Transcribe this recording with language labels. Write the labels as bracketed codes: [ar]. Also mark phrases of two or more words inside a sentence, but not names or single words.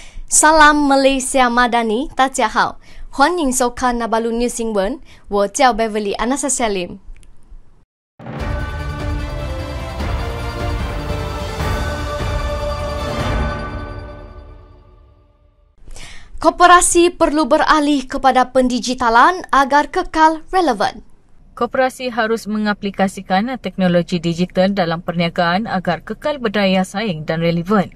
[ms] Salam Malaysia Madani， [zh] 大家好，欢迎收看那巴鲁 News 新闻，我叫 Beverly Anastasia Lim。 [ms] Koperasi perlu beralih kepada pendigitalan agar kekal relevan. Koperasi harus mengaplikasikan teknologi digital dalam perniagaan agar kekal berdaya saing dan relevan.